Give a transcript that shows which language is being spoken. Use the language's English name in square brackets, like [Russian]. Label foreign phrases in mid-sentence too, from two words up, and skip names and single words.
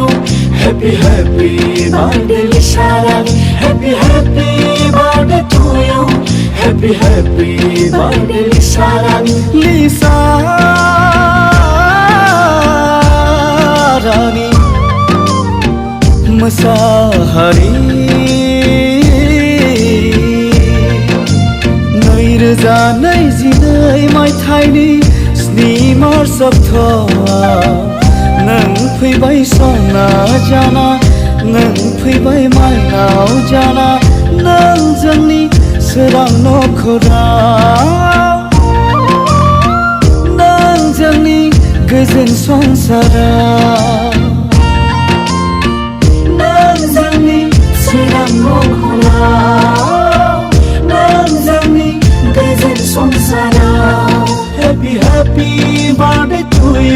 [English] Happy, happy birthday, Lisarang. Happy, happy birthday to you. Happy, happy birthday, Lisarang. [Bodo] Lisarani Masahari नैरोजा नैजिनै मायथाइनि 7 मार्च नों फैबाय सना जाना नों फैबाय माइनाव जाना नों जोंनि सोरां नखराव नों जोंनि गोजोन संसाराव नों जोंनि सोरां नखराव नों जोंनि गोजोन संसाराव [English] Happy, happy birthday to you.